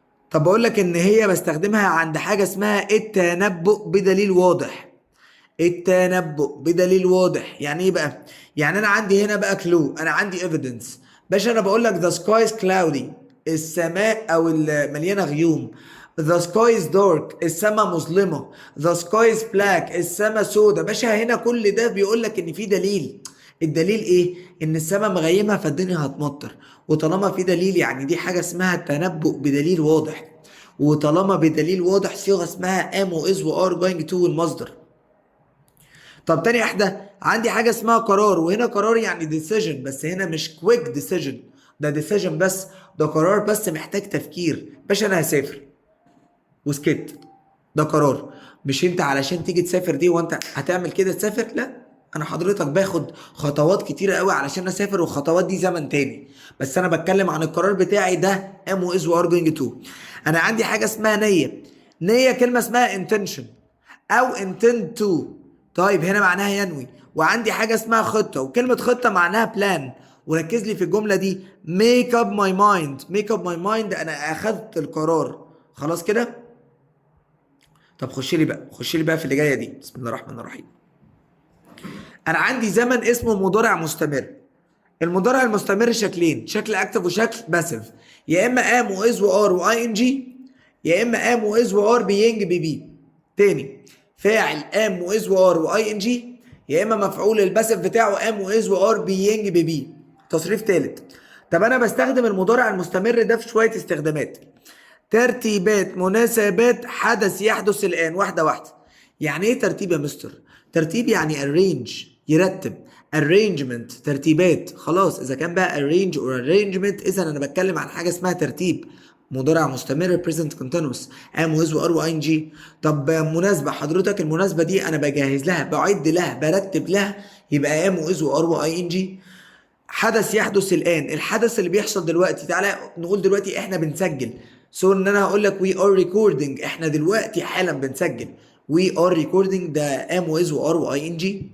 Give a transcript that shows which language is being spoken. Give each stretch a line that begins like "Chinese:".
Arabic: طب بقول لك ان هي بستخدمها عند حاجه اسمها التنبؤ بدليل واضح. التنبؤ بدليل واضح يعني ايه بقى؟ يعني انا عندي هنا بقى كلو، انا عندي ايفيدنس. باشا انا بقول لك
English: the sky is cloudy،
Arabic: السماء او مليانه غيوم.
English: The sky is dark،
Arabic: السماء مظلمه.
English: The sky is black،
Arabic: السماء سودة. باشا هنا كل ده بيقول لك ان في دليل. الدليل ايه؟ ان السماء مغيمه فالدنيا هتمطر. وطالما في دليل يعني دي حاجه اسمها التنبؤ بدليل واضح. وطالما بدليل واضح صيغه اسمها
English: ام واز وار جوينج تو
Arabic: المصدر. طب تاني واحده عندي حاجه اسمها قرار، وهنا قرار يعني ديسيجن، بس هنا مش كويك ديسيجن، ده ديسيجن بس، ده قرار بس محتاج تفكير. باشا انا هسافر وسكت، ده قرار. مش انت علشان تيجي تسافر دي وانت هتعمل كده تسافر، لا، انا حضرتك باخد خطوات كتيره قوي علشان اسافر، والخطوات دي زمن تاني. بس انا بتكلم عن القرار بتاعي ده
English: ام واز وار جوينج تو.
Arabic: انا عندي حاجه اسمها نيه. نيه كلمه اسمها intention او intend to. طيب هنا معناها ينوي. وعندي حاجه اسمها خطه، وكلمه خطه معناها بلان. وركز لي في الجمله دي
English: make up my mind. make up my mind
Arabic: انا اخذت القرار. خلاص كده. طب خش لي بقى في اللي جايه دي. بسم الله الرحمن الرحيم. انا عندي زمن اسمه مضارع مستمر. المضارع المستمر شكلين، شكل اكتف وشكل باسيف. يا اما
English: am was were Y N G,
Arabic: يا اما
English: Am was were being P.
Arabic: تاني، فاعل ام واز وار واي ان جي، يا اما مفعول الباسيف بتاعه ام واز وار بينج بي. تصريف ثالث. طب انا بستخدم المضارع المستمر ده في شويه استخدامات. ترتيبات، مناسبات، حدث يحدث الان. واحده واحده. يعني ايه ترتيب يا مستر؟ ترتيب يعني arrange، يرتب. arrangement ترتيبات. خلاص اذا كان بقى
English: arrange or arrangement
Arabic: اذا انا بتكلم عن حاجه اسمها ترتيب. مضارع مستمر
English: present continuous am with و are و ing.
Arabic: طب مناسبه حضرتك، المناسبه دي انا بجهز لها، بعد لها، برتب لها، يبقى am with و are و ing. حدث يحدث الان، الحدث اللي بيحصل دلوقتي. تعالى نقول دلوقتي احنا بنسجل، سو ان انا هقول لك
English: we are recording،
Arabic: احنا دلوقتي حالا بنسجل.
English: we are recording ده am with و are و ing.